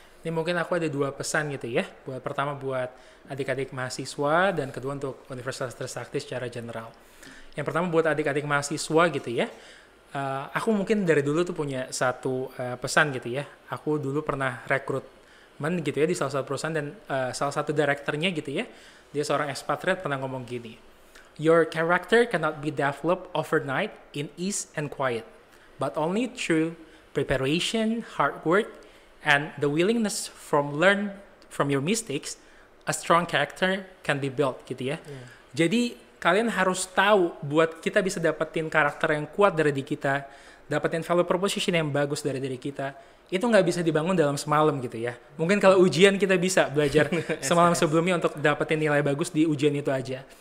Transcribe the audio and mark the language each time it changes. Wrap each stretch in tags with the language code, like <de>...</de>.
<id>Ini mungkin aku ada 2 pesan gitu ya. Pertama buat adik-adik mahasiswa dan kedua untuk Universitas Trisakti secara general. Yang pertama buat adik-adik mahasiswa gitu ya. Aku mungkin dari dulu tuh punya satu pesan gitu ya. Aku dulu pernah rekrutmen gitu ya di salah satu perusahaan dan salah satu direkturnya gitu ya. Dia seorang expatriate pernah ngomong gini.</id> <en>Your character cannot be developed overnight in ease and quiet, but only through preparation, hard work, and the willingness learn from your mistakes, a strong character can be built</en> <id>gitu ya. Jadi kalian harus tahu buat kita bisa dapetin karakter yang kuat dari diri kita, dapetin value proposition yang bagus dari diri kita, itu nggak bisa dibangun dalam semalam gitu ya. Mungkin kalau ujian kita bisa belajar semalam sebelumnya untuk dapetin nilai bagus di ujian itu aja.</id>